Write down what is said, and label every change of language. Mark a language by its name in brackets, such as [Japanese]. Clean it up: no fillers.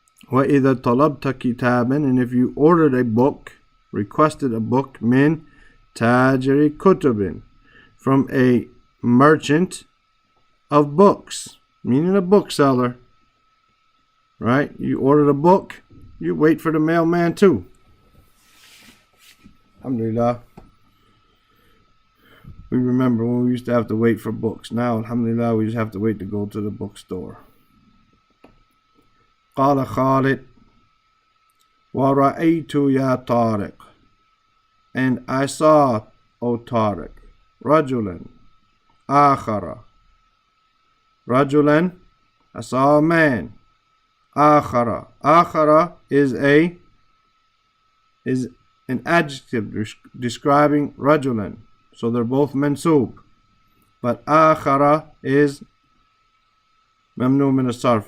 [Arabic] وَإِذَا طَلَبْتَ كِتَابًا, [English] and if you ordered a book, requested a book, min tajiri kutubin, from a merchant of books, meaning a bookseller. Right? You ordered a book, you wait for the mailman too. Alhamdulillah. We remember when we used to have to wait for books. Now, alhamdulillah, we just have to wait to go to the bookstore. [Arabic] قال خالد ورأيت يا طارق, [English] and I saw, O Tariq, [Arabic] رجلا آخر. [English] رجلا, I saw a man. [Arabic] آخر. [English] آخر is an adjective describing رجلا. So they're both mansub. But آخر is mamnu min as-sarf.